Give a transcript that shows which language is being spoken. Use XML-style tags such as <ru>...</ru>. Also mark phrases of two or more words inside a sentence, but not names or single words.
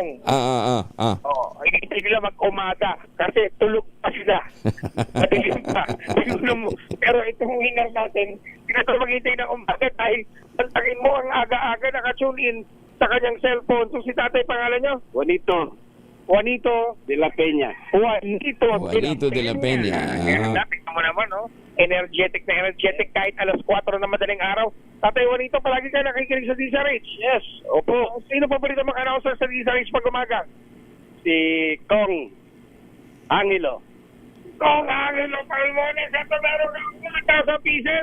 <tl>Hinihintay nila mag-umaga kasi tulog pa sila. Madilim pa. Pero itong hinar natin, hindi maghintay ng umaga dahil pantagin mo ang aga-aga nakatune in sa kanyang cellphone. So si tatay pangalan nyo? Juanito de la Peña. Juanito de la Peña. Tingnan mo naman, energetic na energetic kahit alas 4 na madaling araw. Tatay Juanito, palagi ka nakikinig sa DZRH. Yes, opo. Sino paborito mag-announcer sa DZRH pag umaga? Si Kong Angelo. Kong Angelo Palmones. Ito meron ka 1,000 pieces.</tl>